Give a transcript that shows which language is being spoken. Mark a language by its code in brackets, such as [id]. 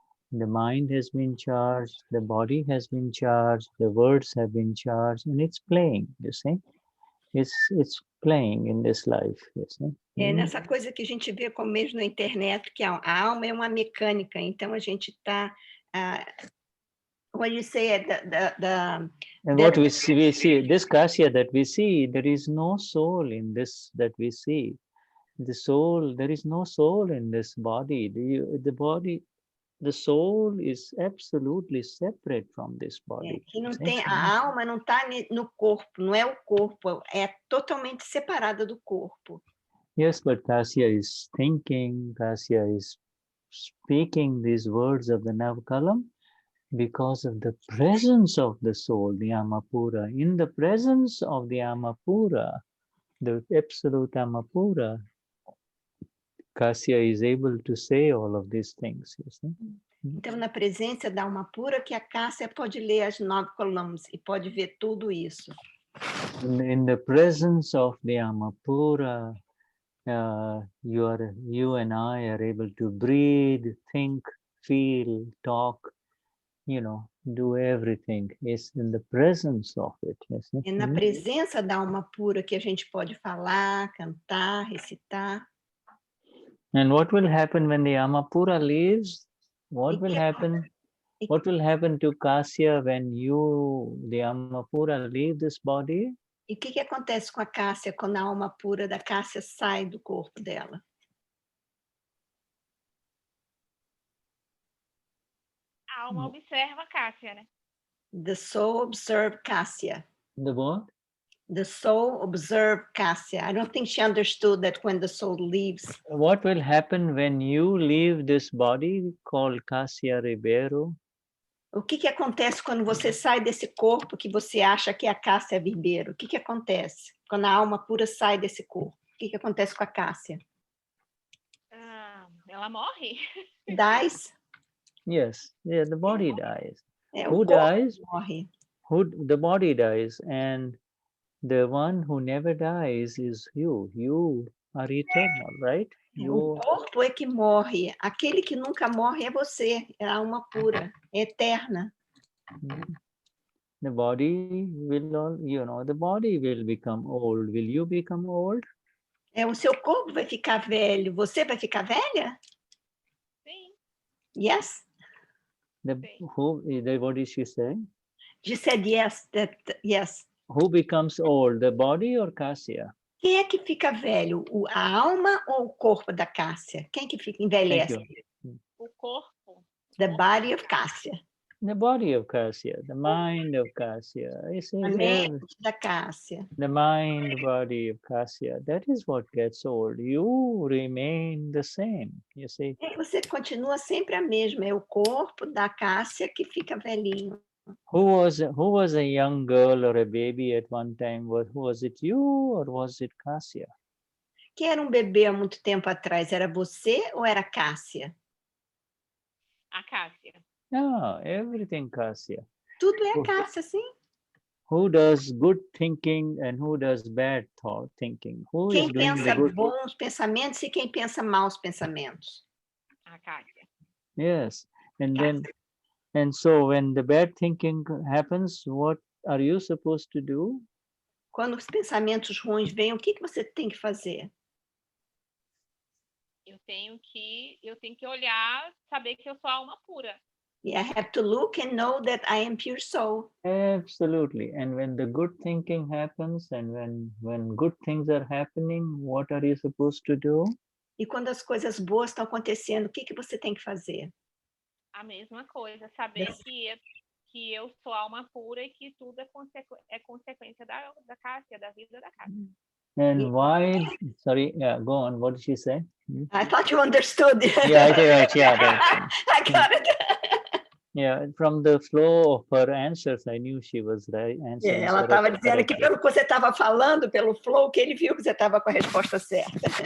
[en] The mind has been charged, the body has been charged, the words have been charged, and it's playing, you see. It's playing in this life, you see. [pt] É nessa coisa que a gente vê como mesmo na internet, que a alma é uma mecânica, então a gente está... [en] what you say, what we see, this Kasya that we see, there is no soul in this that we see. The soul, there is no soul in this body. The body, the soul is absolutely separate from this body. [pt] Que não tem, a alma não está no corpo, não é o corpo, é totalmente separada do corpo. [en] Yes, but Kasya is thinking, Kasya is speaking these words of the Navakalam because of the presence of the soul, the Amapura. In the presence of the Amapura, the absolute Amapura, Kasya is able to say all of these things, you see. [pt] Então, na presença da alma pura, que a Cássia pode ler as 9 colunas e pode ver tudo isso. [en] In the presence of the Amapura, you and I are able to breathe, think, feel, talk, do everything. It's in the presence of it. Yes? [pt] É na presença da alma pura que a gente pode falar, cantar, recitar. [en] And what will happen when the Amapura leaves? What will happen? What will happen to Kasya when the Amapura, leave this body? [pt] E o que acontece com a Cássia quando a alma pura da Cássia sai do corpo dela? A alma observa a Cássia, né? [en] The soul observed Cássia. The what? The soul observed Cássia. I don't think she understood that when the soul leaves. What will happen when you leave this body called Kasya Ribeiro? [pt] O que acontece quando você sai desse corpo que você acha que é a Cássia Ribeiro? O que acontece quando a alma pura sai desse corpo? O que acontece com a Cássia? Ela morre. [en] Dies? Yes, yeah, the body dies. Who dies? [pt] Morre. [en] The body dies, and the one who never dies is you. You are eternal, right? [pt] O corpo é que morre. Aquele que nunca morre é você. É a alma pura, é eterna. [en] The body will, the body will become old. Will you become old? [pt] O seu corpo vai ficar velho. Você vai ficar velha? Sim. [en] Yes. What did she say? She said yes. Yes. Who becomes old, the body or Kasya? [pt] Quem é que fica velho? A alma ou o corpo da Cássia? Quem que envelhece? O corpo. [en] The body of Cássia. The body of Kasya, the mind of Kasya. [pt] A mente da Cássia. [en] The mind, body of Kasya. That is what gets old. You remain the same, you see. [pt] Você continua sempre a mesma. É o corpo da Cássia que fica velhinho. [en] Who was a young girl or a baby at one time? Was it you or was it Kasya? [pt] Quem era bebê há muito tempo atrás? Era você ou era Cássia? A Cássia. [en] No, everything Kasya. [pt] Tudo é a Cássia, sim. [en] Who does good thinking and who does bad thinking? [pt] Quem pensa bons pensamentos e quem pensa maus pensamentos? A Cássia. [en] Yes, and so when the bad thinking happens, what are you supposed to do? [pt] Quando os pensamentos ruins vêm, o que você tem que fazer? Eu tenho que olhar, saber que eu sou alma pura. [en] I have to look and know that I am pure soul. Absolutely. And when the good thinking happens and when good things are happening, what are you supposed to do? [pt] E quando as coisas boas estão acontecendo, o que você tem que fazer? A mesma coisa, saber que eu sou alma pura e que tudo é consequência da Cássia, da vida da Cássia. [en] And why? Sorry, go on. What did she say? I thought you understood. Yeah, I did. Yeah, I got it. Yeah, from the flow of her answers, I knew she was right. [pt] Ela estava dizendo que pelo que você estava falando, pelo flow, que ele viu que você estava com a resposta certa.